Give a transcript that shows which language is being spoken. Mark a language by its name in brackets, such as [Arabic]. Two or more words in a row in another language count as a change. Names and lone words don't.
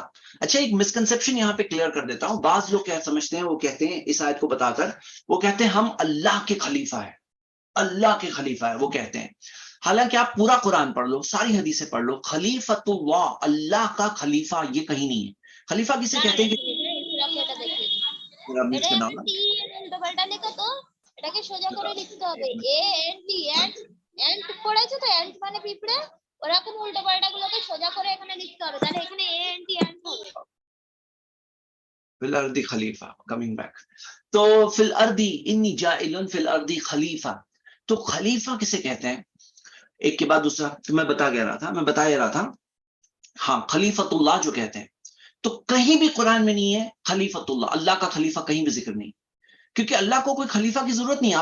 [Urdu] اچھا ایک مسکنسپشن یہاں پہ کلیئر کر دیتا ہوں. بعض لوگ کیا سمجھتے ہیں، وہ کہتے ہیں اس آیت کو بتا کر، وہ کہتے ہیں ہم اللہ کے خلیفہ ہے، اللہ کے خلیفہ ہے، وہ کہتے ہیں. حالانکہ آپ پورا قرآن پڑھ لو، ساری حدیثیں پڑھ لو، [Arabic] خلیفۃ اللہ، [Urdu] اللہ کا خلیفہ یہ کہیں نہیں ہے. خلیفہ کسے کہتے ہیں؟ [Bangla] এটা এমনি টি এর উল্টো পাল্টা লেখা তো, এটাকে সোজা করে লিখতে হবে এ এন টি এন্ড, এন্ড পড়েছো তো, এন্ড মানে পিঁপড়ে, ওরকম উল্টো পাল্টা গুলোকে সোজা করে এখানে লিখতে হবে, তাহলে এখানে এ এন টি এন্ড হবে. [Arabic] فی الارض خلیفہ، [English] coming back. [Urdu] تو [Arabic] فی الارض انی جاعل فی الارض خلیفہ، [Urdu] تو خلیفہ کسے کہتے ہیں؟ ایک کے بعد دوسرا. تو میں بتا رہا تھا ہاں [Arabic] خلیفۃ اللہ [Urdu] جو کہتے ہیں، تو کہیں بھی قرآن میں نہیں ہے [Arabic] خلیفۃ اللہ، [Urdu] اللہ کا خلیفہ کہیں بھی ذکر نہیں، کیونکہ اللہ کو کوئی خلیفہ کی ضرورت نہیں ہے.